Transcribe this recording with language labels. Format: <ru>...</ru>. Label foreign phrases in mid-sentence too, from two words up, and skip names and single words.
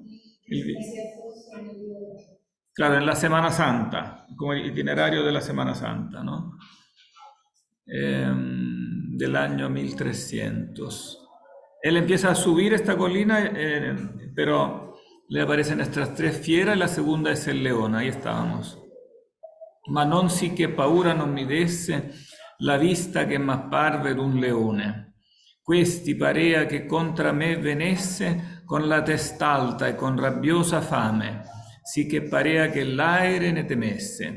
<es>El- claro, en la Semana Santa, como el itinerario de la Semana Santa, ¿no? Del año 1300. Él empieza a subir esta colina, pero le aparecen estas tres fieras y la segunda es el león, ahí estábamos.</es> <it>Ma non si che paura non mi desse la vista che m'apparve d'un leone. Questi parea che contra me venesse con la testa alta e con rabbiosa fame, sì che parea che l'aere ne temesse.</it>